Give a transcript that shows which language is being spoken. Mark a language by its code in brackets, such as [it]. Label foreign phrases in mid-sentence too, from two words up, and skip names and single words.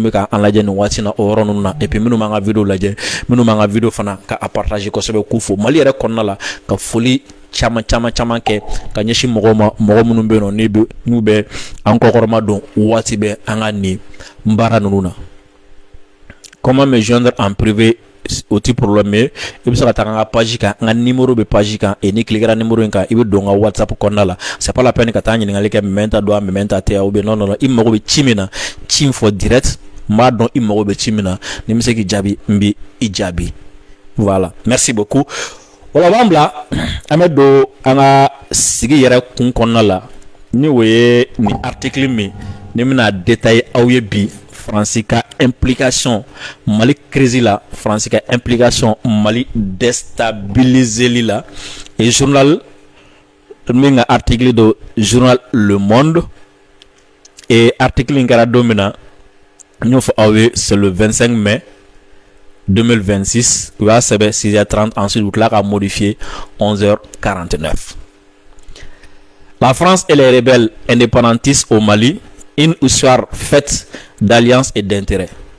[bm] bɛ k'an lajɛ nin waati na o yɔrɔ ninnu na [fr] et puis [bm] minnu b'an ka video lajɛ minnu b'an ka video fana ka a partager kosɛbɛ k'u fo Mali yɛrɛ kɔnɔna la ka foli caman kɛ ka ɲɛsin mɔgɔw ma mɔgɔ minnu bɛ yen nɔ n'u bɛ an kɔkɔrɔma don waati bɛɛ an ka nin baara ninnu na [fr] comment me joindre en privé [bm] o ti problème ye i bɛ se ka taga n ka page kan n ka numéro bɛ page kan et ni cliquera numéro in kan i bɛ don n ka WhatsApp kɔnɔna la [fr] c'est pas la peine [bm] ka taa ɲininkali kɛ Mementa don a Mementa tɛ [fr] ou bien non [bm] i mago bɛ ci min na ci in fɔ direct n b'a dɔn i mago bɛ ci min na ni n bɛ se k'i jaabi n bɛ i jaabi [fr] voilà merci beaucoup. [bm] Wala b'an bila an bɛ don an ka sigi yɛrɛ kun kɔnɔna la ni o ye ni article min ni bɛna détailler aw ye bi Faransi ka implication Mali crise la Faransi ka implication Mali déstabiliseli la et journal min ka article do journal Le Monde et article in kɛra don min na n y'o fɔ aw ye [fr] c'est le 25 mai 2026, c'est 6h30, ensuite vous l'avez modifié 11h49. La France et les rebelles indépendantistes au Mali, une histoire faite d'alliance et d'intérêt.